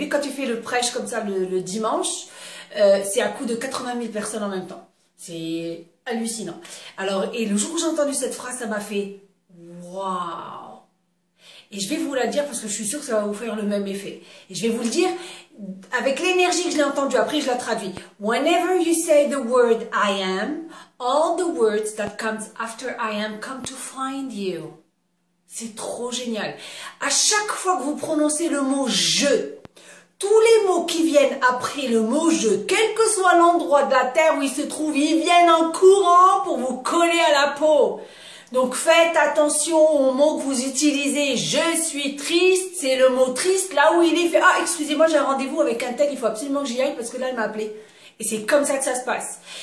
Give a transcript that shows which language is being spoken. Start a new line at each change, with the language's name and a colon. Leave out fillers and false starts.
French: Lui, quand il fait le prêche comme ça le dimanche, c'est à coup de 80 000 personnes en même temps. C'est hallucinant. Alors, et le jour où j'ai entendu cette phrase, ça m'a fait « waouh ». Et je vais vous la dire parce que je suis sûre que ça va vous faire le même effet. Et je vais vous le dire avec l'énergie que je l'ai entendue. Après, je la traduis.
English: Whenever you say the word I am, all the words that comes after I am come to find you.
French: C'est trop génial. À chaque fois que vous prononcez le mot « je », tous les mots qui viennent après le mot « je », quel que soit l'endroit de la terre où ils se trouvent, ils viennent en courant pour vous coller à la peau. Donc faites attention aux mots que vous utilisez. « Je suis triste », c'est le mot « triste », là où il est fait « Ah, excusez-moi, j'ai un rendez-vous avec un tel, il faut absolument que j'y aille parce que là, il m'a appelé. » Et c'est comme ça que ça se passe.